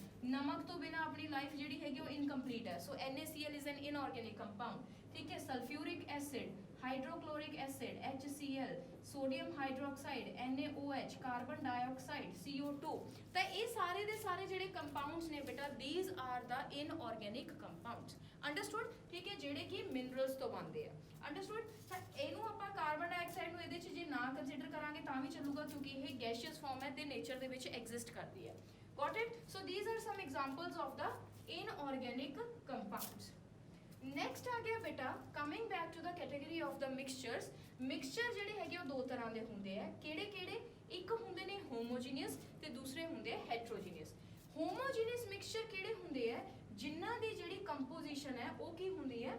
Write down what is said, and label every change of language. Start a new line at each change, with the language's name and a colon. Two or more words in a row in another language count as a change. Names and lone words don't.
Punjabi: ਨਮਕ ਤੋਂ ਬਿਨਾ ਆਪਣੀ ਲਾਈਫ ਜਿਹੜੀ ਹੈਗੀ ਉਹ ਇਨਕੰਪਲੀਟ ਹੈ,
English: So NaCl is an inorganic compound,
Punjabi: ਠੀਕ ਹੈ।
English: Sulfuric acid, hydrochloric acid HCl, sodium hydroxide NaOH, carbon dioxide CO2.
Punjabi: ਤਾਂ ਇਹ ਸਾਰੇ ਦੇ ਸਾਰੇ ਜਿਹੜੇ ਕੰਪਾਊਂਡਸ ਨੇ ਬੇਟਾ
English: these are the inorganic compounds,
Punjabi: ਅੰਡਰਸਟੂਡ, ਠੀਕ ਹੈ, ਜਿਹੜੇ ਕਿ ਮਿਨਰਲਸ ਤੋਂ ਬਣਦੇ ਆ, ਅੰਡਰਸਟੂਡ। ਤਾਂ ਇਹਨੂੰ ਆਪਾਂ
English: carbon dioxide
Punjabi: ਨੂੰ ਇਹਦੇ 'ਚ ਜੇ ਨਾ ਕੰਸੀਡਰ ਕਰਾਂਗੇ ਤਾਂ ਵੀ ਚੱਲੂਗਾ ਕਿਉਂਕਿ ਇਹ
English: gaseous form
Punjabi: ਹੈ ਤੇ ਨੇਚਰ ਦੇ ਵਿੱਚ ਐਗਜ਼ਿਸਟ ਕਰਦੀ ਹੈ,
English: got it. ਸੋ these are some examples of the inorganic compounds। ਨੈਕਸਟ
Punjabi: ਆ ਗਿਆ ਬੇਟਾ
English: coming back to the category of the mixtures.
Punjabi: ਮਿਕਸਚਰ ਜਿਹੜੇ ਹੈਗੇ ਉਹ ਦੋ ਤਰ੍ਹਾਂ ਦੇ ਹੁੰਦੇ ਆ, ਕਿਹੜੇ ਕਿਹੜੇ? ਇੱਕ ਹੁੰਦੇ ਨੇ ਹੋਮੋਜੀਨੀਅਸ ਤੇ ਦੂਸਰੇ ਹੁੰਦੇ ਆ ਹੈਟਰੋਜੀਨੀਅਸ।
English: homogeneous mixture
Punjabi: ਕਿਹੜੇ ਹੁੰਦੇ ਆ? ਜਿਨ੍ਹਾਂ ਦੀ ਜਿਹੜੀ ਕੰਪੋਜੀਸ਼ਨ ਹੈ ਉਹ ਕੀ ਹੁੰਦੀ ਹੈ?